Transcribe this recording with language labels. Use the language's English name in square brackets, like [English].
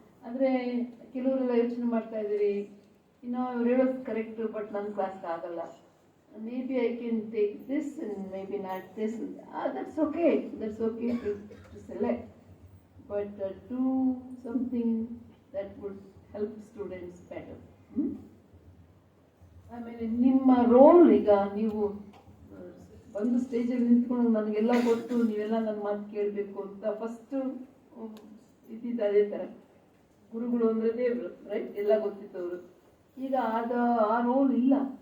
[Kannada] ಆದರೆ ಕೆಲವರೆಲ್ಲ ಯೋಚನೆ ಮಾಡ್ತಾ ಇದ್ದೀರಿ, ಇನ್ನು ಅವ್ರು ಹೇಳೋದು ಕರೆಕ್ಟು, ಬಟ್ ನನ್ನ ಕ್ಲಾಸ್ಗೆ ಆಗಲ್ಲ, [English] maybe I can take this and maybe not this. That's okay to select, but do something that would help students better. [Kannada] ಆಮೇಲೆ ನಿಮ್ಮ ರೋಲ್, ಈಗ ನೀವು ಒಂದು ಸ್ಟೇಜಲ್ಲಿ ನಿಂತ್ಕೊಂಡು ನನಗೆಲ್ಲ ಗೊತ್ತು, ನೀವೆಲ್ಲ ನನ್ನ ಮಾತು ಕೇಳಬೇಕು ಅಂತ ಫಸ್ಟು ಇದ್ದಿದ್ದು ಅದೇ ಥರ. ಗುರುಗಳು ಅಂದರೆ ದೇವರು, ರೈಟ್? ಎಲ್ಲ ಗೊತ್ತಿತ್ತವರು. ಈಗ ಆ ರೋಲ್ ಇಲ್ಲ.